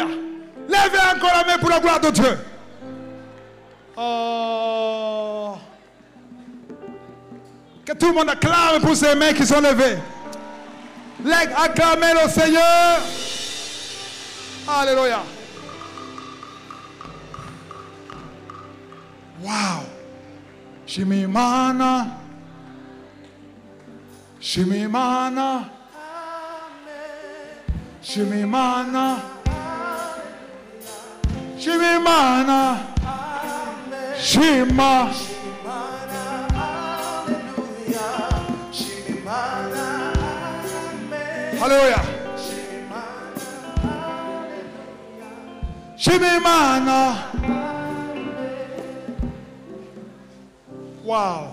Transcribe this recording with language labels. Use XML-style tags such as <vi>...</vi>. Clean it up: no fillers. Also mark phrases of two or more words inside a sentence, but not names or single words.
<fr>Levez encore la main pour la gloire de Dieu. Oh. Que tout le monde acclame pour ces mains qui sont levées. Acclamez le Seigneur. Alléluia. Wow.</fr> <rw>Shimimana. Shimimana. Shimimana. Shimimana. Shima. Alléluia. Shimimana. Wow.</rw>